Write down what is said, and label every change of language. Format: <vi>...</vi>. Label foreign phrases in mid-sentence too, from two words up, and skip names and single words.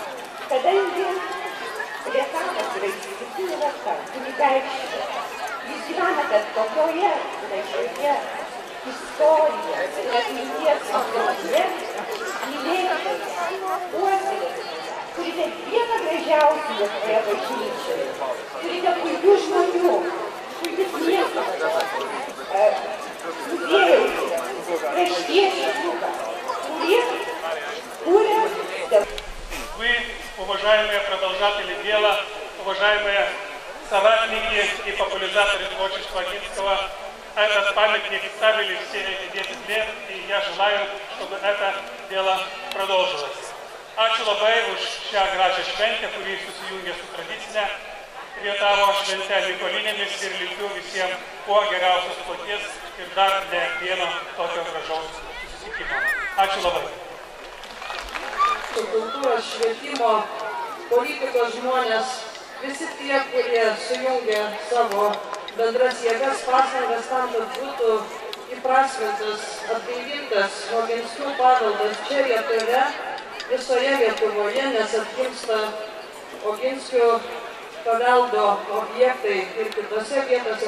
<lt>Kadangi Rietavas yra išskirtinė vieta, kunigaikščio, jūs gyvenate tokioje gražioje istorijoje ir atminties aplinkoje, mylėtojai, puoselėtojai, turite vieną gražiausių Lietuvoje bažnyčioje, turite puikių žmonių, puikius miestus, muziejus, kraštiečių klubą, kurie куря.</lt> <ru>Вы, уважаемые продолжатели дела, уважаемые соратники и популяризаторы творчества Огинского, этот памятник ставили все эти 10 лет, и я желаю, чтобы это дело продолжилось.</ru> <lt>Ačiū labai už šią gražią šventę, kuri susijungia su tradicinė Rietavo švente Mykolinėmis ir linkiu visiems kuo geriausios kloties ir dar ne vieno tokio gražaus susitikimo. Ačiū labai. Kultūros, švietimo, politikos žmonės, visi tie, kurie sujungia savo bendras jėgas, pastangas tam, kad būtų įprasmintas, atgaivintas Oginskių paveldas čia Rietave, visoje Lietuvoje, nes atgimsta Oginskių paveldo objektai ir kitose vietose.</lt>